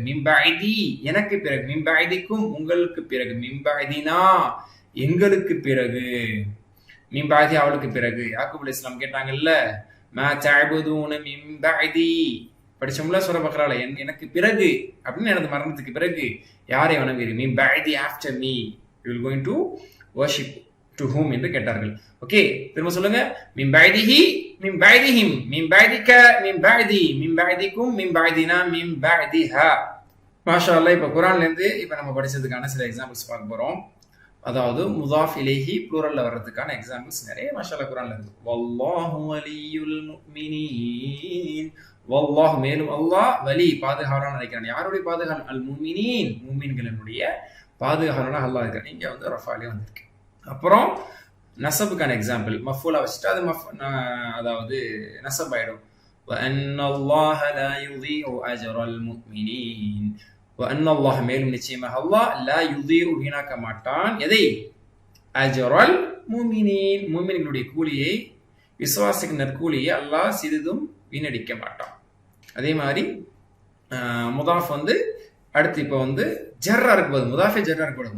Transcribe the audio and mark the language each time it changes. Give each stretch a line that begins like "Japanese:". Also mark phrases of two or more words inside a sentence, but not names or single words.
Arabic: من بعدي
Tamil: எனக்கு பிறகு.
Arabic: من بعدكم
Tamil: உங்களுக்கு பிறகு.
Arabic: من بعدنا
Tamil: எங்களுக்கு பிறகு.
Arabic: من بعدي
Tamil: அவளுக்கு பிறகு. யாக்கூப் அலைஹிஸ்ஸலாம் கேட்டாங்கல்ல,
Arabic: ما تعبدون من بعدي
Tamil: படிச்சோம்ல சூரா பக்ரால, எனக்கு பிறகு அப்படின்னு எனது மரணத்துக்கு பிறகு யாரை வணங்குவீர்கள்?
Arabic: من بعدي
English: after me you will going to worship to whom
Tamil: என்று கேட்டார்கள். ஓகே, திரும்ப சொல்லுங்க.
Arabic: من بعده من بعدهم من بعدك من بعدي من بعدكم من بعدنا من بعدها. ما شاء الله.
Tamil: இப்போ குர்ஆன்ல இருந்து இப்போ நம்ம படிச்சதுக்கான சில எக்ஸாம்பிள்ஸ் பார்க்க போறோம். அதாவது
Arabic: مضاف إليه
Tamil: ப்ளூரல்ல வர்றதுக்கான எக்ஸாம்பிள்ஸ் நிறைய
Arabic: ما شاء الله
Tamil: குர்ஆன்ல இருக்கு.
Arabic: والله ولي المؤمنين.
Tamil: வல்லாஹ் மேலும் அல்லாஹ் வலி பாதுகாவலன் நினைக்கிறான். யாருடைய பாதுகாவலன்?
Arabic: المؤمنين
Tamil: முஃமின்களினுடைய பாதுகாவலனா அல்லாஹ் இருக்கான். இங்க ரஃபாலே வந்திருக்கு. அப்புறம் நஸபுக்கான எக்ஸாம்பிள் மஃபூலா வச்சுட்டு அது அதாவது நஸப் ஆயிடும்.
Arabic: وَأَنَّ اللَّهَ لَا يُضِيعُ أَجْرَ الْمُؤْمِنِينَ. وَأَنَّ اللَّهَ
Tamil: மேலும் நிச்சயமாக அல்லாஹ்
Arabic: لا يضيع
Tamil: வீணாக்க மாட்டான். எதை?
Arabic: أجر المؤمنين
Tamil: முஃமின்களுடைய கூலியை, விசுவாசிக்கு நற்கூலியை அல்லாஹ் சிறிதும் வீணடிக்க மாட்டான். அதே மாதிரி முதாஃப் அடுத்து இப்போ ஜர்ரா இருக்கும்போது முதாஃபே ஜர்ரா இருக்கக்கூடாது.